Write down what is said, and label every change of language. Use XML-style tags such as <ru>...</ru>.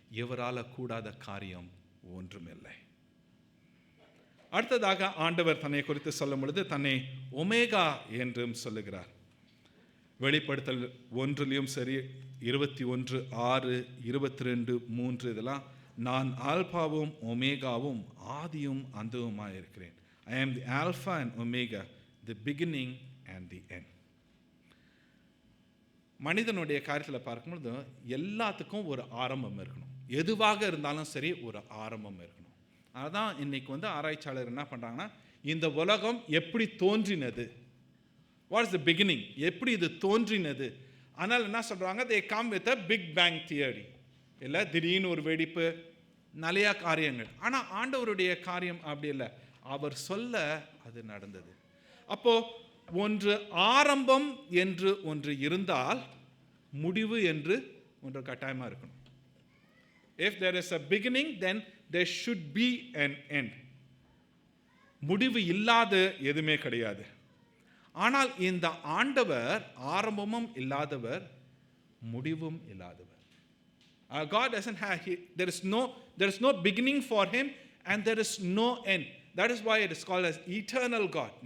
<ta>இவரால் கூடாத காரியம் ஒன்றுமில்லை. அடுத்ததாக ஆண்டவர் தன்னை குறித்து சொல்லும் பொழுது தன்னை ஒமேகா என்றும் சொல்லுகிறார். வெளிப்படுத்தல் 1 சரி, 21:6, 22:3 இதெல்லாம், நான் ஆல்பாவும் ஒமேகாவும் ஆதியும் அந்தவுமாய் இருக்கிறேன்.</ta> <en>I am the Alpha and Omega, the beginning and the end.</en> <ta>மனிதனுடைய காரியத்தில் பார்க்கும்பொழுது எல்லாத்துக்கும் ஒரு ஆரம்பம் இருக்கணும். எதுவாக இருந்தாலும் சரி ஒரு ஆரம்பம் இருக்கணும். அதான் இன்னைக்கு ஆராய்ச்சியாளர் என்ன பண்ணுறாங்கன்னா, இந்த உலகம் எப்படி தோன்றினது,</ta> <en>what is the beginning,</en> <ta>எப்படி இது தோன்றினது. ஆனால் என்ன சொல்கிறாங்க,</ta> <en>They come with a big bang theory.</en> <ta>இல்லை திடீர்னு ஒரு வெடிப்பு, நிறைய காரியங்கள். ஆனால் ஆண்டவருடைய காரியம் அப்படி இல்லை, அவர் சொல்ல அது நடந்தது. அப்போ ஒன்று ஆரம்பம் என்று ஒன்று இருந்தால் முடிவு என்று ஒன்று கட்டாயமாக இருக்கணும்.</ta> <en>If there is a beginning, then there should be an end.</en> <ta>முடிவு இல்லாத எதுவுமே கிடையாது. ஆனால் இந்த ஆண்டவர் ஆரம்பமும் இல்லாதவர், முடிவும் இல்லாதவர்.</ta> <en>God doesn't have, there is no beginning for him and there is no end. That is why it is called as eternal God.</en>